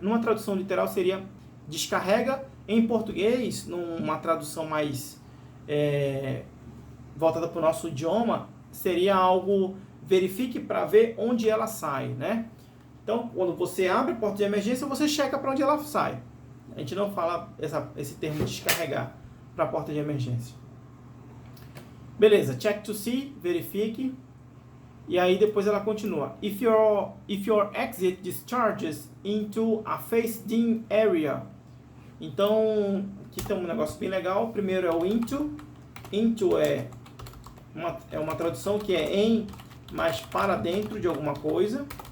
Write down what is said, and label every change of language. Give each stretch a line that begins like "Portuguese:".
Portuguese: Numa tradução literal seria descarrega. Em português, numa tradução mais voltada para o nosso idioma, seria algo, verifique para ver onde ela sai, né? Então, quando você abre a porta de emergência, você checa para onde ela sai. A gente não fala esse termo descarregar para a porta de emergência. Beleza,
English: check to see,
Portuguese: verifique. E aí depois ela continua.
English: If your exit discharges into a fenced-in area.
Portuguese: Então, aqui tem um negócio bem legal. Primeiro é o into. Into é uma tradução que é em, mas para dentro de alguma coisa.